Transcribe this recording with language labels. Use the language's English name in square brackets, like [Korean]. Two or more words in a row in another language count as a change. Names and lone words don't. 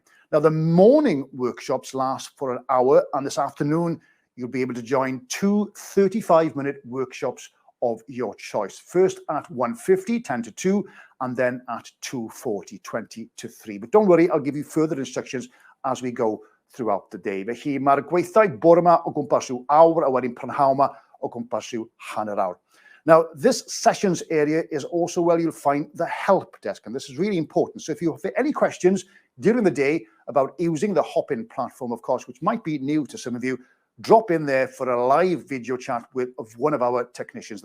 [English] Now, the morning workshops last for an hour, and this afternoon, you'll be able to join 2 35-minute workshops of your choice. First at 1:50, 10 to 2, and then at 2:40, 20 to 3. But don't worry, I'll give you further instructions as we go throughout the day. [Welsh] Felly mae'r gweithdai bore yma o gwmpas rhyw awr a wedyn prynhawn yma o gwmpas rhyw hanner awr. [English] Now, this sessions area is also where you'll find the help desk, and this is really important. So if you have any questions during the day about using the Hopin platform, of course, which might be new to some of you, drop in there for a live video chat with one of our technicians.